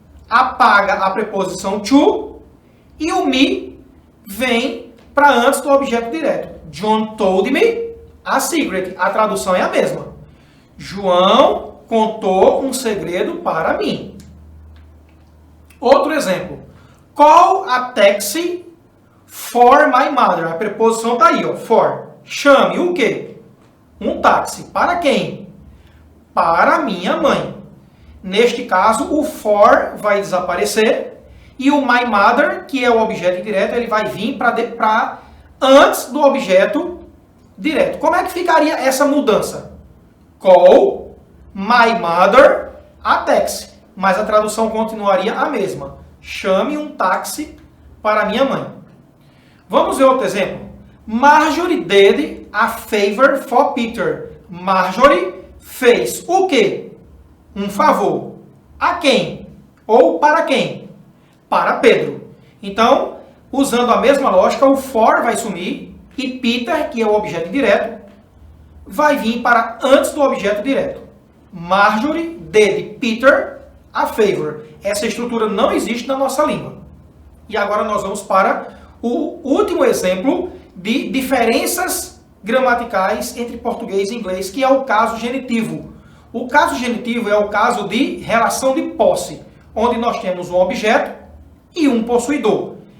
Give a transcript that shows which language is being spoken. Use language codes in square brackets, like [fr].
[pt] Apaga a preposição to e o me vem para antes do objeto direto. [en] John told me a secret. [pt] A tradução é a mesma. João contou um segredo para mim. Outro exemplo. [en] Call a taxi for my mother. [pt] A preposição está aí, ó, for. Chame o quê? Um táxi. Para quem? Para minha mãe. Neste caso, o for vai desaparecer e o my mother, que é o objeto direto, ele vai vir para antes do objeto direto. Como é que ficaria essa mudança? [en] Call my mother a taxi. [pt] Mas a tradução continuaria a mesma. Chame um táxi para minha mãe. Vamos ver outro exemplo. [en] Marjorie did a favor for Peter. [pt] Marjorie fez o quê? Um favor. A quem? Ou para quem? Para Pedro. Então, usando a mesma lógica, o for vai sumir e Peter, que é o objeto direto, vai vir para antes do objeto direto. [en] Marjorie did Peter a favor. [pt] Essa estrutura não existe na nossa língua. E agora nós vamos para o último exemplo de diferenças gramaticais entre português e inglês, que é o caso genitivo. O caso genitivo é o caso de relação de posse, onde nós temos um objeto e um possuidor.